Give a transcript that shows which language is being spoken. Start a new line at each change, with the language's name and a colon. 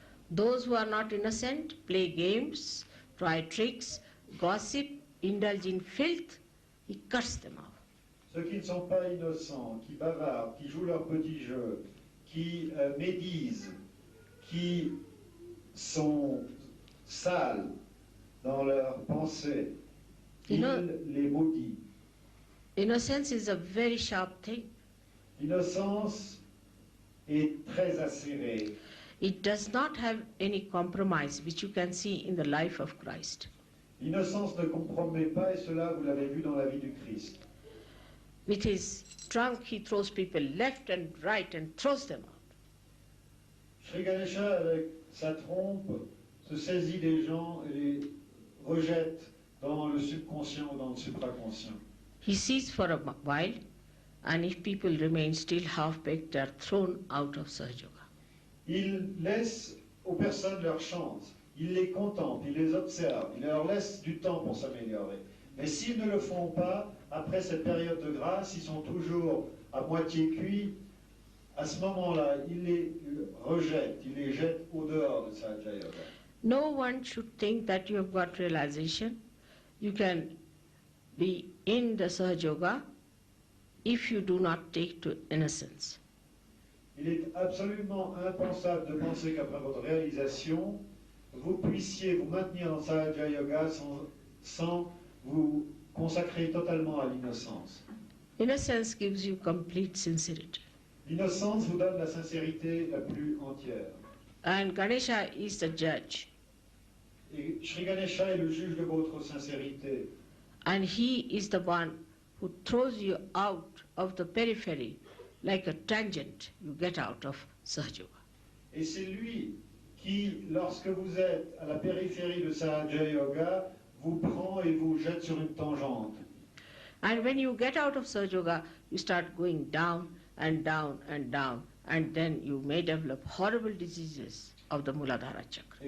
English: Those who are not innocent play games, try tricks, gossip, indulge in filth. He cuts them off.
French: Ceux qui ne sont pas innocents, qui bavardent, qui jouent leurs petits jeux, qui médisent, qui sont sales dans leurs pensées, il les maudit.
English: Innocence is a very sharp thing.
French: L'innocence est très acérée.
English: It does not have any compromise, which you can see in the life of Christ.
French: L'innocence ne compromet pas, et cela vous l'avez vu dans la vie du Christ.
English: With his trunk he throws people left and right and throws them out.
French: Shri Ganesha, avec sa trompe, se saisit des gens et les rejette dans le subconscient ou dans le supraconscient.
English: He sees for a while, and if people remain still half-baked, they are thrown out of Sahaja Yoga.
French: Il laisse aux personnes leur chance, il les contemple, il les observe, il leur laisse du temps pour s'améliorer. Mais s'ils ne le font pas, après cette période de grâce, ils sont toujours à moitié cuits. À ce moment-là, il les rejette, il les jette au dehors de Sahaja Yoga.
English: No one should think that you have got realization. You can be in the Sahaja Yoga if you do not take to innocence.
French: Il est absolument impensable de penser qu'après votre réalisation, vous puissiez vous maintenir dans Sahaja Yoga sans vous consacrer totalement à l'innocence.
English: Innocence gives you complete sincerity.
French: L'innocence vous donne la sincérité la plus entière.
English: And Ganesha is the judge.
French: Et Shri Ganesha est le juge de votre sincérité.
English: And he is the one who throws you out of the periphery like a tangent. You get out of Sahaja Yoga.
French: Et c'est lui qui, lorsque vous êtes à la périphérie de Sahaja Yoga, vous prend et vous jette sur une tangente.
English: And when you get out of Sahaja Yoga, you start going down and down and down, and then you may develop horrible diseases of the Muladhara chakra.